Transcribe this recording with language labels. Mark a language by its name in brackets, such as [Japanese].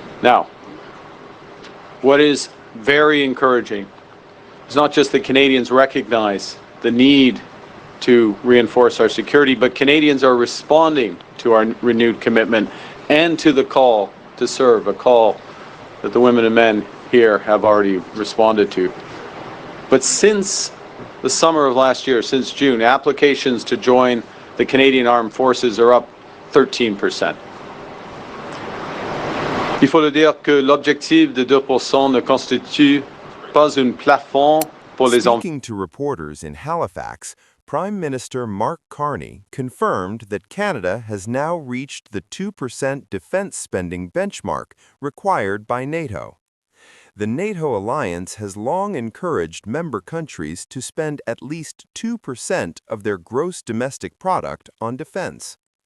[English] Now, what is very encouraging is not just that Canadians recognize the need to reinforce our security, but Canadians are responding to our renewed commitment and to the call to serve, a call that the women and men here have already responded to. But since the summer of last year, since June, applications to join the Canadian Armed Forces are up 13%. [French] Il faut le dire que l'objectif de 2% ne constitue pas un plafond pour les enfants. [English] Speaking to reporters in Halifax, Prime Minister Mark Carney confirmed that Canada has now reached the 2% defense spending benchmark required by NATO. The NATO alliance has long encouraged member countries to spend at least 2% of their gross domestic product on defense.